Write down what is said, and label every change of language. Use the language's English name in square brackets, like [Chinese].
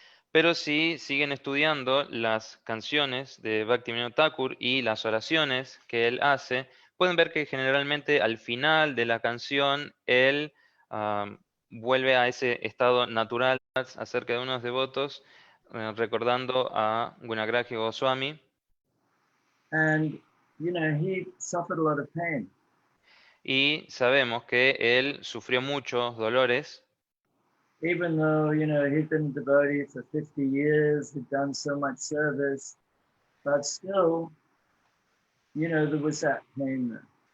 [Spanish] Pero si siguen estudiando las canciones de Bhaktivinoda Thakur y las oraciones que él hace, pueden ver que generalmente al final de la canción él vuelve a ese estado natural acerca de unos devotos, recordando a Gunagrahi Goswami. [English] And, you know, he suffered a lot of pain. [Spanish] Y sabemos que él sufrió muchos dolores. [English] Even though, you know, he'd been a devotee for 50 years, he'd done so much service, but still, you know, there was that pain there.